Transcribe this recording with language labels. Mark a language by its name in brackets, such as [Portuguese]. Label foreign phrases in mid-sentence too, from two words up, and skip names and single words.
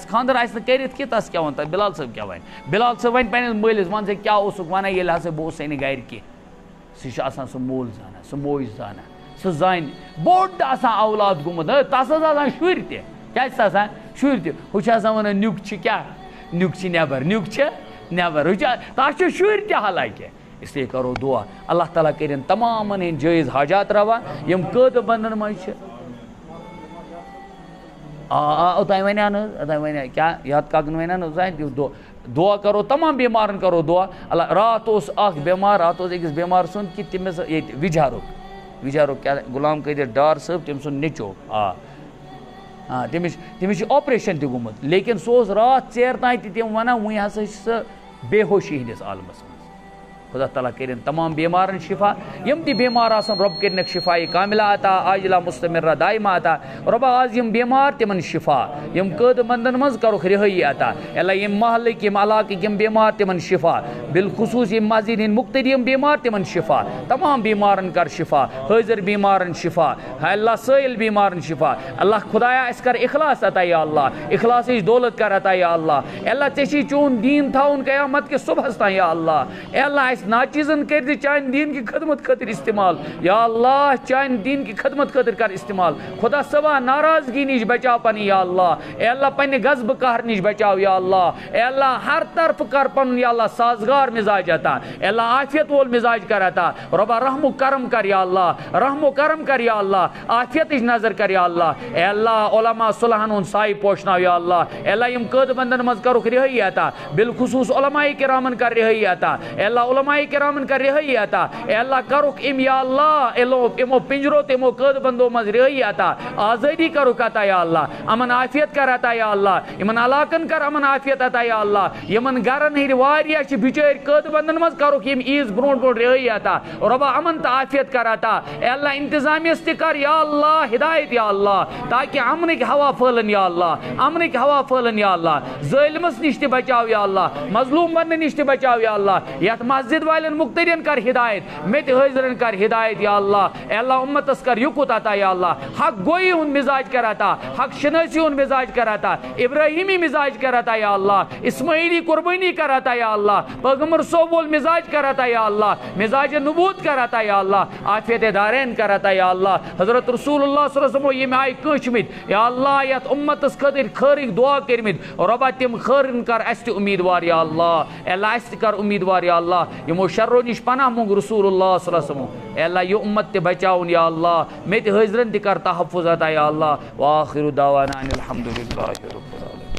[Kashmiri] خاندر آسہِ نہٕ کٔرِتھ کینٛہہ تس کیٛاہ ووٚن تتھ بلال صٲب کیٛاہ وَنہِ بلال صٲب وَنہِ پنٛنِس مٲلِس وَن ژےٚ کیٛاہ اوسُکھ وَنان ییٚلہِ ہسا بہٕ اوسُے نہٕ گرِ کینٛہہ سُہ چھُ آسان سُہ مول زانان سُہ موج زانان سُہ زانہِ بوٚڑ آسان اولاد گوٚمُت تس حظ آسان شُرۍ تہِ کیٛاہ چھِ آسان شُرۍ تہِ ہُہ چھُ آسان ونان نیُک چھِ کیٛاہ نیُک چھِ نٮ۪بر نیُک چھِ نٮ۪بر ہُہ چھِ تس چھِ شُرۍ تہِ حالانکہِ [Urdu] اس لیے [Kashmiri] کرو دعا اللہ تعالیٰ کٔرِنۍ تمامن ہٕنٛدۍ جٲیز حاجات روا یِم قٲدٕ بندن منٛز چھِ اوتانۍ ونیٛاو نہٕ حظ اوتانۍ ونیٛاو کیٛاہ یتھ کاکن ونیٛاو نہٕ اوتانۍ دعا کرو تمام بیمارن کرو دعا اللہ رات اوس اکھ بیمار رات اوس أکِس بیمار سُنٛد کہِ تٔمِس ییٚتہِ وِجارُک کیٛاہ غلام قٲدر ڈار صٲب تٔمۍ سُنٛد نیٚچو تٔمِس چھُ آپریشن تہِ گوٚمُت لیکن سُہ اوس رات ژیر تام تہِ تِم ونان وُنہِ ہسا چھِ سۄ بے ہوشی ہٕنٛدِس عالمس منٛز خدا تعالیٰ کٔرِنۍ تمام بیمارن شفا یم تہِ بیمار آسن رۄب کٔرنکھ شفایہِ کاملہ عطا [Arabic] عاجلہ مستمرہ دائمہ [Kashmiri] عطا رۄبا آز یم بیمار تمن شفا یم قٲدٕ بندن منٛز کرُکھ رہٲیی عطا اللہ یم محلٕکۍ یم علاقٕکۍ یم بیمار تمن شفا بالخصوص یم مسجد ہٕنٛدۍ مُقتدی یم بیمار تمن شفا تمام بیمارن کر شفا حٲضر بیمارن شفا اللہ سٲیل بیمارن شفا اللہ خدایا اسہِ کر اخلاص عطا یا اللہ اخلاصٕچ دولت کر عطا یا اللہ اللہ ژےٚ چھُے چون دیٖن تھاوُن قیامت کِس صبحس تام یا اللہ اللہ ناچیزن کر دِ چانہِ [Urdu] دین کی خدمت [Kashmiri] خاطر استعمال یا اللہ چانہِ [Urdu] دین کی خدمت [Kashmiri] خاطر کر استعمال خدا صبا ناراضگی نش بچاو پنٕنۍ یا اللہ اے اللہ پننہِ غضبہٕ قہر نش بچاو یا اللہ اے اللہ ہر طرف کر پنُن یا اللہ سازگار مزاج عطا اے اللہ عافیت وول مزاج کر عطا رۄبا رحم و کرم کر یا اللہ رحم و کرم کر یا اللہ عافیتٕچ نظر کر یا اللہ اے اللہ علماء صلحن ہُنٛد سایہِ پوشناو یا اللہ اے اللہ یم قٲدٕ بندن منٛز کرُکھ رہٲیی عطا بالخصوص علماء کرامن کر رہٲیی عطا اے اللہ علماء کرامن کر رہائی عطا اے اللہ کرُکھ ام یا اللہ امو پنجرو تمو قٲدٕ بندو مز رہائی عطا آزادی کرُکھ عطا یا اللہ امن عافیت کر عطا یا اللہ یمن علاقن کر امن عافیت عطا یا اللہ یمن گرن ہٕنٛدۍ واریاہ چھِ بِچٲرۍ قٲدٕ بندن مز کرُکھ یم عیٖز برونٛٹھ برونٛٹھ رہائی عطا رۄبا امن تہٕ عافیت کر عطا اے اللہ انتظامیہس تہِ کر یا اللہ ہدایت یا اللہ تاکہ امنٕکۍ ہوا پھٔہلن یا اللہ امنٕکۍ ہوا پھٔہلن یا اللہ ظٲلمس نش تہِ بچاو یا اللہ مظلوم بننہٕ نش تہِ بچاو یا اللہ یتھ مسجد والٮ۪ن مُقتدین کر ہدایت مے تہِ حٲضرن کر ہدایت یا اللہ اے اللہ امتس کر یُکُت عطا یا اللہ حق گوئی ہُنٛد مزاج کر عطا حق شنٲسی ہُنٛد مزاج کر عطا ابراہیمی مزاج کر عطا یا اللہ اسماعیلی قربانی کر عطا یا اللہ پیغمبر صوب وول مزاج کر عطا یا اللہ مزاج نبوت کر عطا یا اللہ عافیت دارین کر عطا یا اللہ حضرت رسول اللہ [Arabic] صلی اللہ علیہ وسلم [Kashmiri] یم آیہِ کٲنٛچمٕتۍ یا اللہ یتھ امتس خٲطرٕ خٲرٕکۍ دعا کٔرمٕتۍ رۄبا تِم خٲرن کر اسہِ تہِ اُمیٖدوار یا اللہ اے اللہ اسہِ تہِ کر اُمیٖدوار یا اللہ یمو شرو نش پناہ مونگ رسول اللہ [Arabic] صلی اللہ علیہ وسلم [Kashmiri] اے اللہ یہ امت تہِ بچاؤن یا اللہ مے تہِ حٲضرن تہِ کر تحفظ عطا یا اللہ [Arabic] وآخر دعوانا ان الحمد للہ رب العالمین.